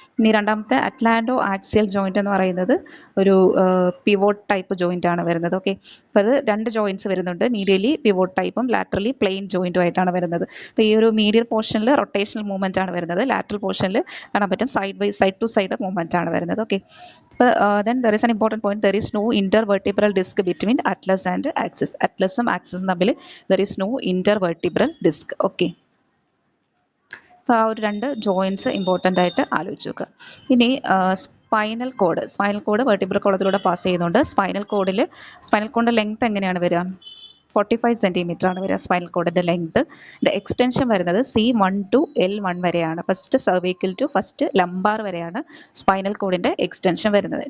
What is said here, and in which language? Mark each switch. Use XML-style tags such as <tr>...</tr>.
<ml>ഇനി രണ്ടാമത്തെ atlanto axial joint എന്ന് പറയുന്നത് ഒരു പിവോട്ട് ടൈപ്പ് ജോയിൻ്റ് ആണ് വരുന്നത്. ഓക്കെ, അപ്പോൾ അത് രണ്ട് ജോയിൻറ്റ്സ് വരുന്നുണ്ട്. മീഡിയലി പിവോട്ട് ടൈപ്പും ലാറ്ററലി പ്ലെയിൻ ജോയിൻറ്റും ആയിട്ടാണ് വരുന്നത്. അപ്പോൾ ഈ ഒരു മീഡിയൽ പോർഷനിൽ റൊട്ടേഷണൽ മൂവ്മെൻറ്റ് ആണ് വരുന്നത്. ലാറ്ററൽ പോർഷനിൽ കാണാൻ പറ്റും സൈഡ് ടു സൈഡ് മൂവ്മെൻറ്റ് ആണ് വരുന്നത്.</ml> <en>Okay, then there is an important point. There is no intervertebral disc between atlas and axis.</en> <ml>അറ്റ്ലസും ആക്സിസും തമ്മിൽ</ml> <en>there is no intervertebral disc.</en> <ml>Okay, അപ്പോൾ ആ ഒരു രണ്ട് ജോയിൻറ്റ്സ് ഇമ്പോർട്ടൻ്റ് ആയിട്ട് ആലോചിച്ച് നോക്കുക. ഇനി സ്പൈനൽ കോഡ് വെർട്ടിബ്രൽ കോളത്തിലൂടെ പാസ് ചെയ്യുന്നുണ്ട്. സ്പൈനൽ കോഡിൻ്റെ ലെങ്ത് എങ്ങനെയാണ് വരിക? 45 സെൻറ്റിമീറ്റർ ആണ് വരിക സ്പൈനൽ കോഡിൻ്റെ ലെങ്ത്. എക്സ്റ്റൻഷൻ വരുന്നത് C1 to L1 വരെയാണ്. First cervical to first lumbar വരെയാണ് സ്പൈനൽ കോഡിൻ്റെ എക്സ്റ്റൻഷൻ വരുന്നത്.</ml>